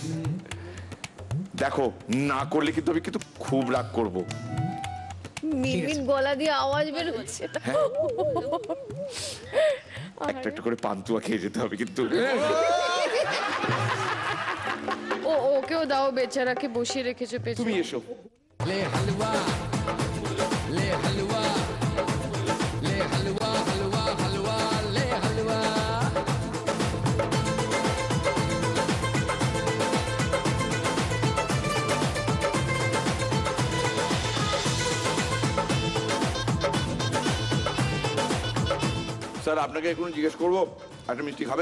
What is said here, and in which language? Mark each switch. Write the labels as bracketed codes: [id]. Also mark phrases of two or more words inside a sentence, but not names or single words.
[bn] দেখো, না করলে কিন্তু আমি কিন্তু খুব রাগ করবো। মিনমিন গলা দিয়ে আওয়াজ বের হচ্ছে। একটা একটা করে পান্তুয়া খেয়ে যেতে হবে কিন্তু। ও ওকেও দাও, বেচারাকে বসিয়ে রেখেছো পেছনে। তুমি এসো। [hi] ले हलवा ले हलवा ले हलवा हलवा हलवा ले हलवा [bn] স্যার, আপনাকে এখন জিজ্ঞেস করবো, একটা মিষ্টি খাবেন?